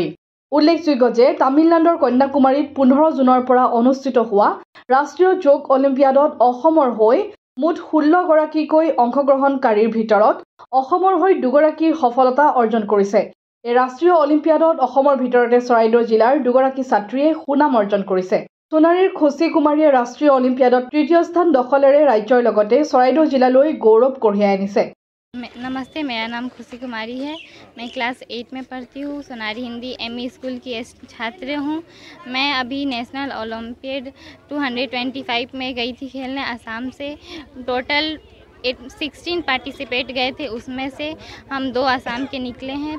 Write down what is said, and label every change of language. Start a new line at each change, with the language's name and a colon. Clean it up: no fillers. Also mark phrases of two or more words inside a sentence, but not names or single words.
Assamese: উল্লেখযোগ্য যে তামিলনাডুৰ কন্যাকুমাৰীত 15 জুনৰ পৰা অনুষ্ঠিত হোৱা ৰাষ্ট্ৰীয় যোগ অলিম্পিয়াডত অসমৰ হৈ মুঠ 16 গৰাকীকৈ অংশগ্ৰহণকাৰীৰ ভিতৰত অসমৰ হৈ 2 গৰাকীৰ সফলতা অৰ্জন কৰিছে। এই ৰাষ্ট্ৰীয় অলিম্পিয়াডত অসমৰ ভিতৰতে চৰাইদেউ জিলাৰ 2 গৰাকী ছাত্ৰীয়ে সুনাম অৰ্জন কৰিছে। সোণাৰীৰ খুচি কুমাৰীয়ে ৰাষ্ট্ৰীয় অলিম্পিয়াডত 3য় স্থান দখলেৰে ৰাজ্যৰ লগতে চৰাইদেউ জিলালৈ গৌৰৱ কঢ়িয়াই আনিছে।
Hindi: नमस्ते, मेरा नाम खुशी कुमारी है। मैं क्लास 8 में पढ़ती हूँ। सोनारी हिंदी एमई स्कूल की छात्र हूँ। मैं अभी नेशनल ओलंपियाड 225 में गई थी खेलने असम से। टोटल 16 पार्टिसिपेट गए थे, उसमें से हम 2 असम के निकले हैं।